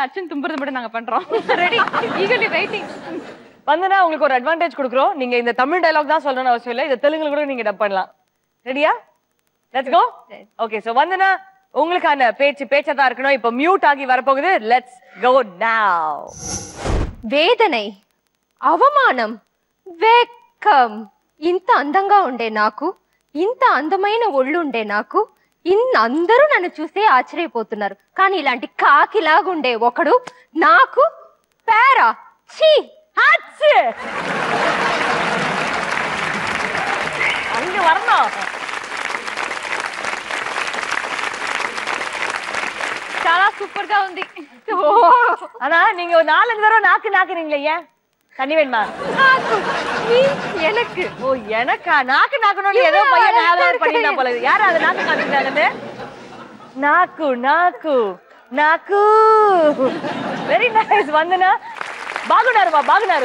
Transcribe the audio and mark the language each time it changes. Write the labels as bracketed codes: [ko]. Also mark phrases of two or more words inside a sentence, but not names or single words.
[ta] அர்ஜுன் தும்புறது மட்டும் நாங்க பண்றோம். [en] Ready? Eagerly waiting. [ta] வந்தனா உங்களுக்கு ஒரு அட்வான்டேஜ் கொடுக்குறோம். நீங்க இந்த தமிழ் டயலாக் தான் சொல்லணும்னு அவசியம் இல்லை. இந்த தெலுங்குல கூட நீங்க டப் பண்ணலாம். ரெடியா? [en] let's go. [ta] ஓகே சோ வந்தனா உங்களுக்கான பேச்சாதான் இருக்கணும். இப்ப மியூட் ஆகி வரப்போகுது. [en] let's go now. [te] వేదனை, అవమానం, వెక్కం. ఇంత అందంగా ఉండే నాకు, ఇంత అందమైన ఒళ్ళుండే నాకు, అందరూ నన్ను చూసే ఆశ్చర్యపోతున్నారు. కానీ ఇలాంటి కాకిలాగుండే ఒకడు నాకు పేరా ఛీ [ta] ஹாட்ஸ். அங்க வரணும். [te] చాలా సూపర్ గా ఉంది. [ta] ஆனா நீங்க ஒரு 4-5 தடவை நாக்குறீங்களே ஏன்? தண்ணி வேணுமா? எனக்கு. ஓ எனக்கா? நாக்கணும் ஏதோ பையன் ஞாபகம் பண்ணிட்டா போல. யாரு அது நாக்கு காமிச்சாங்கன்னு? நாக்கு. [en] very nice. [ta] வந்தனா பாகுனாரு.